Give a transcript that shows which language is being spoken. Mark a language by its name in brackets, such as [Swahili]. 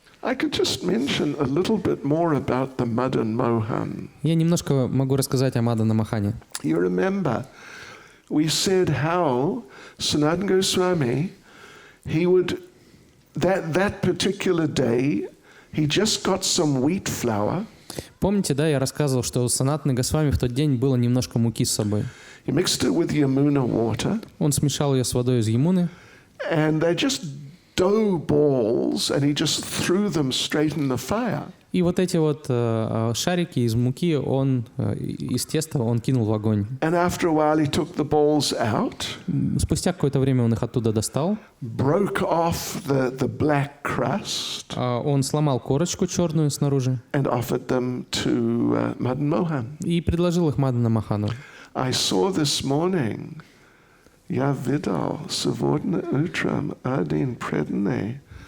[English] I could just mention a little bit more about the Madan Mohan. [Russian] Я немножко могу рассказать о Мадана Мохане. [English] You remember, we said how Sanatana Goswami, he would, that particular day, he just got some wheat flour. [Russian] Помните, да, я рассказывал, что у Санатаны Госвами в тот день было немножко муки с собой. [English] He mixed it with Yamuna water. [Russian] Он смешал ее с водой из Ямуны. [English] And they just dough balls, and he just threw them straight in the fire. [Russian] И вот эти вот шарики из муки, из теста, он кинул в огонь. [English] And after a while, he took the balls out. [Russian] Спустя какое-то время он их оттуда достал. [English] Broke off the black crust. [Russian] Он сломал корочку черную снаружи. [English] And offered them to Madan Mohan. [Russian] И предложил их Мадану Мохану. [English] I saw this morning. [Russian] Я видал сегодня утром один преданный.